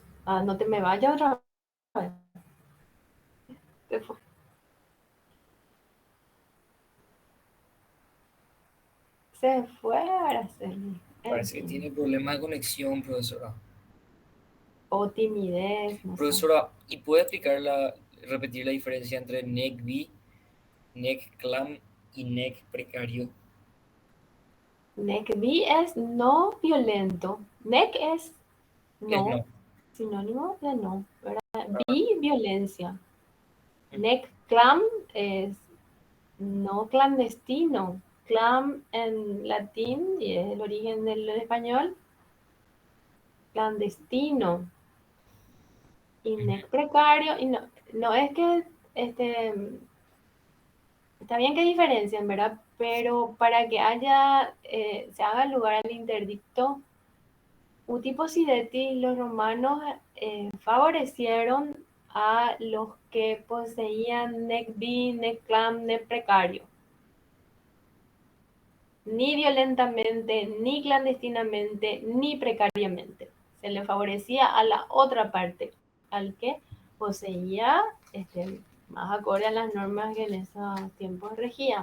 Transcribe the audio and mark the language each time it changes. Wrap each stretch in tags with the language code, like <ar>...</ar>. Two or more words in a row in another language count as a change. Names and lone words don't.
<es>No te me vayas otra vez. Te fu- Se fue Araceli. En Parece que fin. tiene problemas de conexión, profesora. O timidez, no sé. Profesora, ¿y puede repetir la diferencia entre</es> <la>neck B, neck clam</la> <es>y neck precario?</es> <la>Neck B</la> <es>es no violento. Neck es Es no, no. sinónimo de no, ¿verdad? Ah, B, violencia. ujú,</es> <la>Neck clam</la> <es>es no clandestino. Clam en latín, y es el origen del español, clandestino. Y ujú. neck precario, y no, no es que este, está bien que diferencien, ¿verdad? Pero para que se haga lugar al interdicto, Utipo Sidetis, los romanos favorecieron a los que poseían</es> <la>nec vi, nec clam, nec precario.</la> <es>Ni violentamente, ni clandestinamente, ni precariamente. Se le favorecía a la otra parte, al que poseía más acorde a las normas que en esos tiempos regían.</es>